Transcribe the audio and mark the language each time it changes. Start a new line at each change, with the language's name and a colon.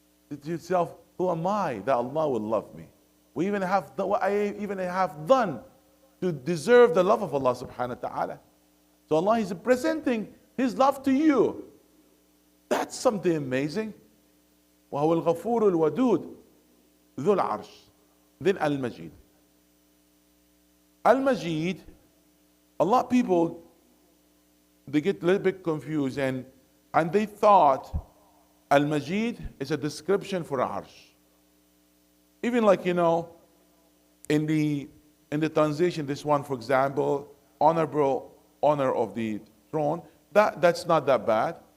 English: To yourself, who am I that Allah will love me? What I even have done to deserve the love of Allah subhanahu wa ta'ala. So Allah is presenting His love to you. That's something amazing.
Arabic: وهو الغفور الودود ذو العرش.
English: Then Al-Majid. Al-Majid, a lot of people, they get a little bit confused and they thought Al-Majid is a description for a arsh. Even like, in the translation, this one, for example, honor of the throne, that's not that bad.